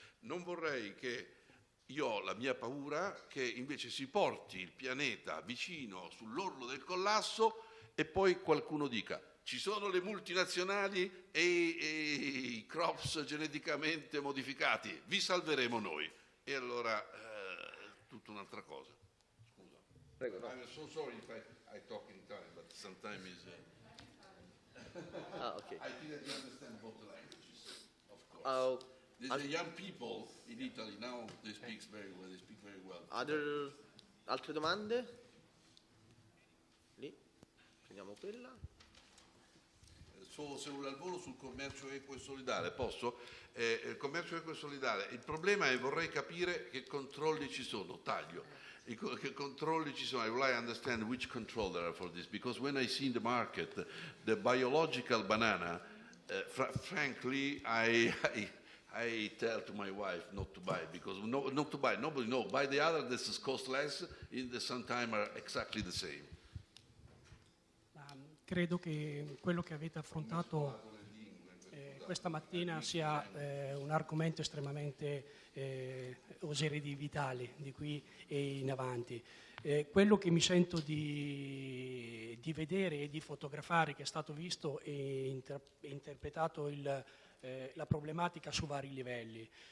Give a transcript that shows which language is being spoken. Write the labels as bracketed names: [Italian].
[Italian] Non vorrei io ho la mia paura che invece si porti il pianeta vicino sull'orlo del collasso e poi qualcuno dica: ci sono le multinazionali e i crops geneticamente modificati, vi salveremo noi. E allora tutta un'altra cosa. Scusa. Prego, no. [English] I'm so sorry if I talk in Italian, but sometimes okay. I didn't understand both languages, of course. The young people in Italy now, they speak very well. [Italian] Altre domande? Lì, prendiamo quella. Al volo sul commercio equo e solidale, posso? Il commercio equo e solidale, il problema è vorrei capire che controlli ci sono, che controlli ci sono. [English] I would like to understand which control there are for this, because when I see in the market the biological banana, frankly, I tell to my wife not to buy, because not to buy, nobody knows. Buy the other, this is cost less, in the sometime are exactly the same. [Italian] Credo che quello che avete affrontato questa mattina sia un argomento estremamente, oserei dire, vitale di qui e in avanti. Quello che mi sento di vedere e di fotografare, che è stato visto e interpretato la problematica su vari livelli.